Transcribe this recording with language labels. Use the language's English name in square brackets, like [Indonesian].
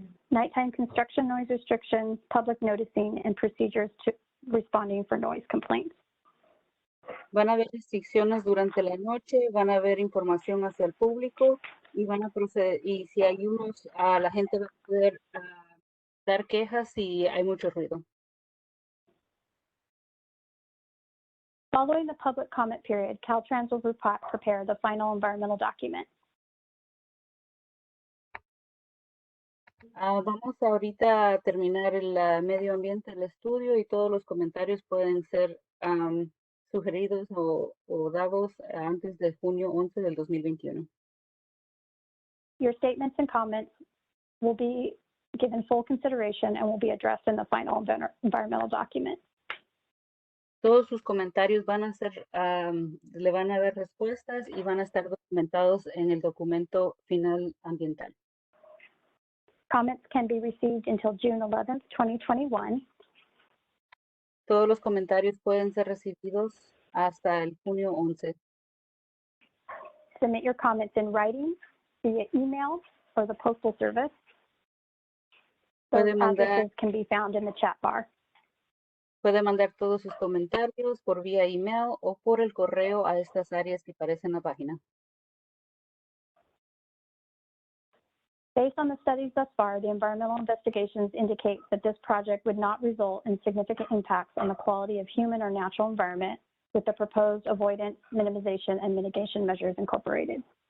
[English] Nighttime construction noise restrictions, public noticing, and procedures to responding for noise complaints. [Spanish] Van a haber restricciones durante la noche, van a haber información hacia el público y van a proceder, y si hay la gente va a poder dar quejas si hay mucho ruido. [English] Following the public comment period, Caltrans will prepare the final environmental document. [Spanish] Vamos ahorita a terminar el medio ambiente, el estudio, y todos los comentarios pueden ser sugeridos o dados antes de junio 11 del 2021. [English] Your statements and comments will be given full consideration and will be addressed in the final environmental document. [Spanish] Todos sus comentarios le van a dar respuestas y van a estar documentados en el documento final ambiental. [English] Comments can be received until June 11th, 2021. [Spanish] Todos los comentarios pueden ser recibidos hasta el junio 11. [English] Submit your comments in writing via email or the postal service. Those addresses can be found in the chat bar. [Spanish] Puede mandar todos sus comentarios por vía email o por el correo a estas áreas que aparecen en la página. [English] Based on the studies thus far, the environmental investigations indicate that this project would not result in significant impacts on the quality of human or natural environment with the proposed avoidance, minimization, and mitigation measures incorporated.